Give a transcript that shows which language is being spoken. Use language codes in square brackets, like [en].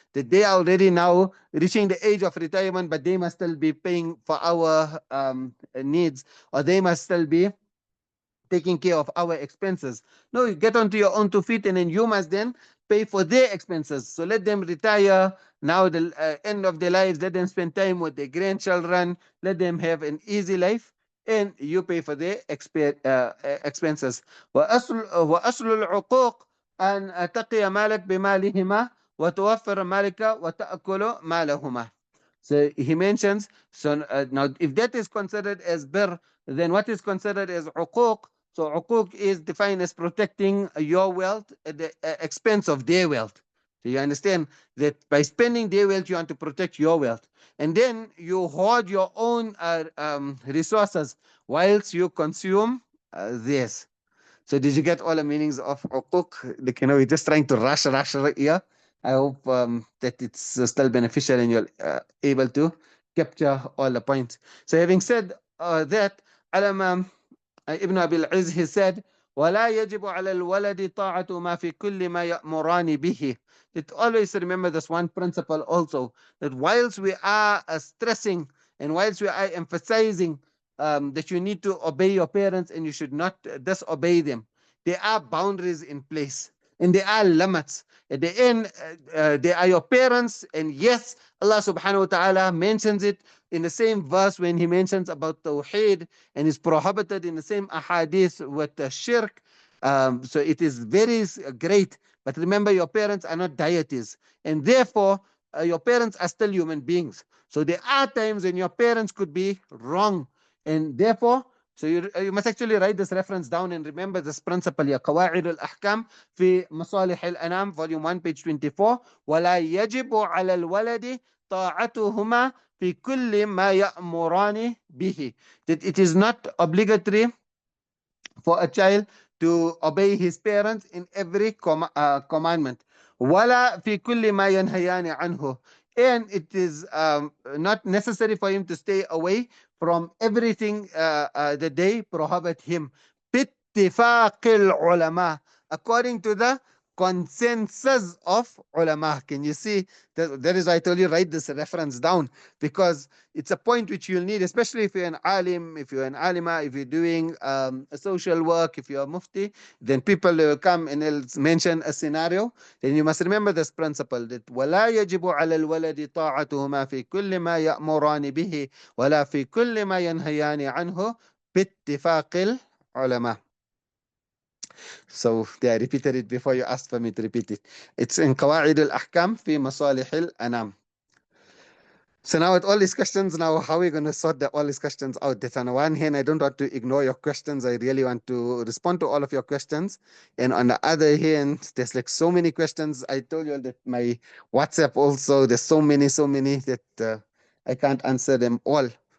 [en] That they are already now reaching the age of retirement, but they must still be paying for our needs, or they must still be taking care of our expenses. No, you get onto your own 2 feet, and then you must then pay for their expenses. So let them retire now, the end of their lives, let them spend time with their grandchildren, let them have an easy life, and you pay for their expenses. [ar] وأصل العقوق أن تقي مالك بمالهما وتوفر مالك وتأكل مالهما. [en] So he mentions, so now if that is considered as bir, then what is considered as uquq? So uquq is defined as protecting your wealth at the expense of their wealth. So you understand that by spending their wealth, you want to protect your wealth. And then you hoard your own resources whilst you consume theirs. So did you get all the meanings of uquq? Like, we're just trying to rush here. I hope that it's still beneficial and you're able to capture all the points. So having said that, Imam Ibn Abil Izz, he said, [ar] وَلَا يَجِبُ عَلَى الْوَلَدِ طَاعَةُ مَا فِي كُلِّ مَا يَأْمُرَانِ بِهِ. [en] That always remember this one principle also, that whilst we are stressing and whilst we are emphasizing that you need to obey your parents and you should not disobey them, there are boundaries in place and there are limits. At the end, they are your parents, and yes, Allah subhanahu wa ta'ala mentions it in the same verse when he mentions about Tawheed, and is prohibited in the same ahadith with the shirk. So it is very great. But remember, your parents are not deities, and therefore your parents are still human beings. So there are times when your parents could be wrong, and therefore, so you must actually write this reference down and remember this principle here. [ar] قواعد الأحكام في مصالح الأنام, [en] volume 1, page 24. [ar] ولا يجب على الولد طاعتهما في كل ما يأمران به. [en] That it is not obligatory for a child to obey his parents in every commandment. [ar] ولا في كل ما ينهيان عنه. [en] And it is not necessary for him to stay away from everything that they prohibit him. [ar] باتفاق العلماء, [en] according to the consensus of ulama. Can you see? That is why I told you write this reference down, because it's a point which you'll need, especially if you're an alim, if you're an alima, if you're doing a social work, if you're a mufti, then people will come and they'll mention a scenario. Then you must remember this principle, that [ar] وَلَا يَجِبُ عَلَى الْوَلَدِ طَاعَتُهُمَا فِي كُلِّ مَا يَأْمُرَانِ بِهِ وَلَا فِي كُلِّ مَا يَنْهَيَانِ عَنْهُ بِاتِّفَاقِ الْعُلَمَاءِ. [en] So they repeated it before you asked for me to repeat it. It's in قواعد الأحكام في مصالح الأنام. So now with all these questions, now how are we going to sort all these questions out? That on the one hand, I don't want to ignore your questions. I really want to respond to all of your questions. And on the other hand, there's like so many questions. I told you that my WhatsApp also, there's so many that I can't answer them all.